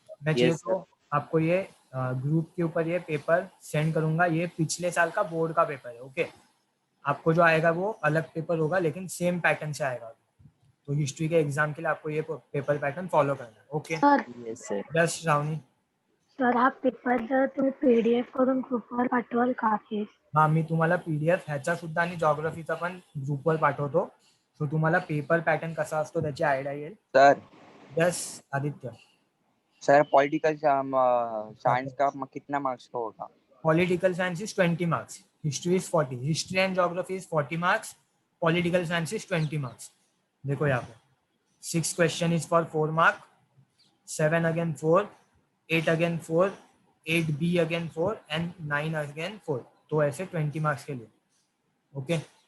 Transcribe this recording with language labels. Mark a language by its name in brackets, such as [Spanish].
[Hindi] मैं चाहिए [English] Yes, [Hindi] तो आपको ये ग्रुप के ऊपर ये पेपर सेंड करूंगा, ये पिछले साल का बोर्ड का पेपर है, ओके। आपको जो आएगा वो अलग पेपर होगा, लेकिन सेम पैटर्न से आएगा, तो हिस्ट्री के एग्जाम के लिए आपको ये पेपर पैटर्न फॉलो करना है, okay. [English] Sir Yes, sir. Yes Shravani. [Marathi] सर हा पेपर जर तुम्ही PDF करून ग्रुपवर पाठवाल का प्लीज? हा, मी तुम्हाला PDF ह्याचा सुद्धा आणि जॉग्रफीचा पण ग्रुपवर पाठवतो, सो तुम्हाला पेपर पॅटर्न कसा असतो त्याची आयडिया येईल। [English] Sir, yes Aditya. [Hindi] sir, political science का कितना marks का होगा? [English] Political science is 20 marks, history is 40, history and geography is 40 marks, political science is 20 marks. [Hindi] देखो यहाँ पे [English] 6 question is for 4 mark, 7 again 4, 8 again 4, 8B again 4 and 9 again 4, [Hindi] तो ऐसे 20 marks के लिए, [English] Okay.